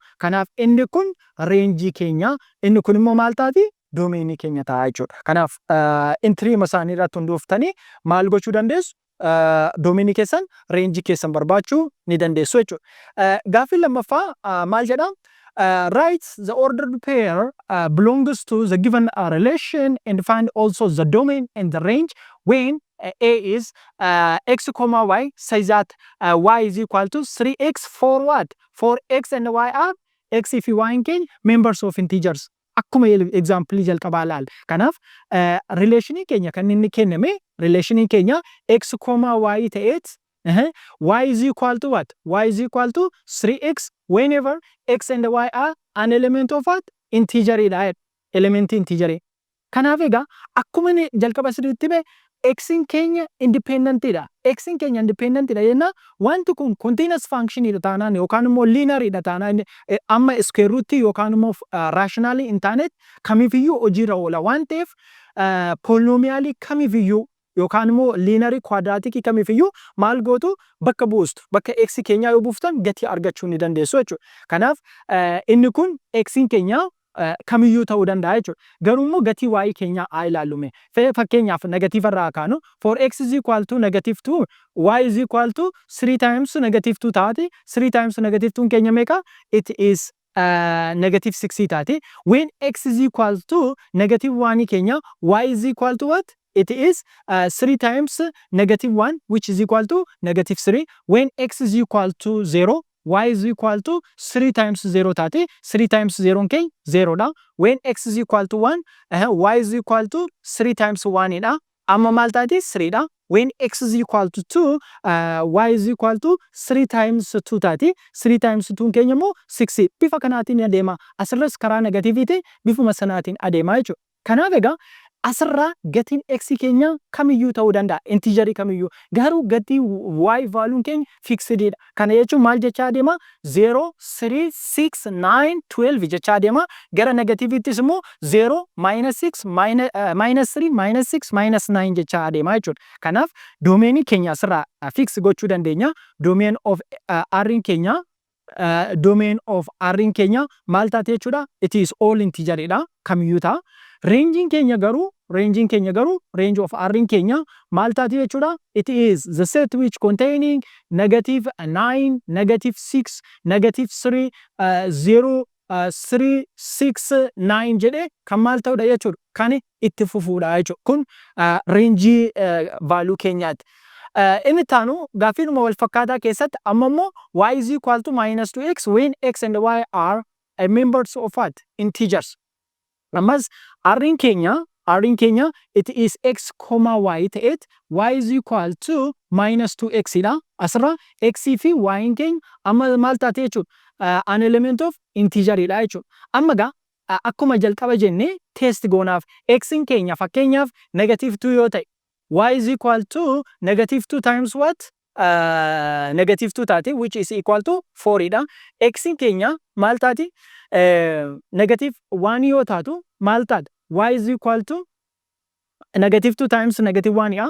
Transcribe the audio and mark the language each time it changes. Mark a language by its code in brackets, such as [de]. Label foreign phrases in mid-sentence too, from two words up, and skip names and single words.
[om] Kanaaf inni kun range keenya, inni kun immoo maal taati? Domainii keenya ta'a jechuudha. Kanaaf entry isaanii irratti hundooftanii maal gochuu dandeessu? Domainii keessan range keessan barbaachuu ni dandeessu jechuudha. Gaaffii lammaffaa maal jedha? [en] write the ordered pair belongs to the given relation and find also the domain and the range when A is x comma y such that y is equal to 3x for what? For x and y are x if y in keenya members of integers. [om] Akkuma example jalqabaa laal. Kanaaf relationii keenya kan inni kenname relationii keenya [en] x comma y [om] ta'eet [en] y is equal to what? Y is equal to 3x whenever x and y are an element of what? [om] Integer dha. Element integer. Kanaaf egaa akkuma inni jalqaba sirriitti be x in keenya independent dha. X in keenya independent dha jenna wanti kun [en] continuous function [om] dha taanaan yookaan immoo linear dha taanaan amma [en] square root [om] yookaan immoo rationally hin taane kamiifiyyuu hojiirra oola waan ta'eef polynomial kamiifiyyuu yookaan immoo [en] linear quadratic [om] kamiifiyyuu maal gootu bakka buustu bakka x keenya yoo buuftan gatii argachuu ni dandeessu jechuudha. Kanaaf inni kun x in keenya kamiyyuu ta'uu danda'a jechuudha. Garuu immoo gatii y keenyaa haa ilaallume. Fakkeenyaaf negative irraa kaanu [en] for x is equal to negative 2 y is equal to 3 times negative 2 [om] taate [en] 3 times negative 2 [om] keenya meeqa? [en] It is negative 6 taate. When x is equal to negative 1 keenya y is equal to what? It is 3 times negative 1 which is equal to negative 3. When x is equal to 0 y is equal to 3 times 0 taate 3 times 0 keenya 0 dha. When x is equal to 1 y is equal to 3 times 1 dha. [om] Amma maal taate 3 dha. [en] When x is equal to 2 y is equal to 3 times 2 taate 3 times 2 keenya immoo 6. [om] Bifa kanaatiin adeema. Asirras karaa negatiiviti bifuma sanaatiin adeema jechuudha. Kanaaf egaa asirraa gatiin x keenya kamiyyuu ta'uu danda'a. Integer kamiyyuu. Garuu gatii y value keenya fixed dha. Kana jechuun maal jechaa adeema? 0, 3, 6, 9, 12 jechaa adeema. Gara negatiivittis immoo 0, -6, -3, -6, -9 jechaa adeema jechuudha. Kanaaf doomeenii keenya asirraa fix gochuu dandeenya. [en] Domain of r keenya domain of r keenya [om] maal taate jechuudha? [en] It is all integer dha. [om] Kamiyyuu ta'a. Range keenya garuu [en] range of r [om] keenya maal taate jechuudha? [en] It is the set which containing negative 9, negative 6, negative 3, 0, 3, 6, 9 [om] jedhee kan maal ta'udha jechuudha? Kan itti fufuudha jechuudha. Kun range value keenyaati. Inni taanu gaafiidhuma wal fakkaataa keessatti amma immoo [en] y is equal to -2x when x and y are members of what? Integers. [om] Ammas r keenya [en] it is x comma y ta'eet y is equal to -2x dha. [om] Asirra x fi y keenya amma maal taate jechuudha? [en] An element of integer [om] dha jechuudha. Amma gaa akkuma jalqaba jennee test goonaaf x keenya fakkeenyaaf negative 2 yoo ta'e [en] y is equal to negative 2 times what? Negative 2 taate which is equal to 4 dha. [om] X keenya maal taati? Negative 1 yoo taatu maal taata? [en] Y is equal to negative 2 times negative 1 dha.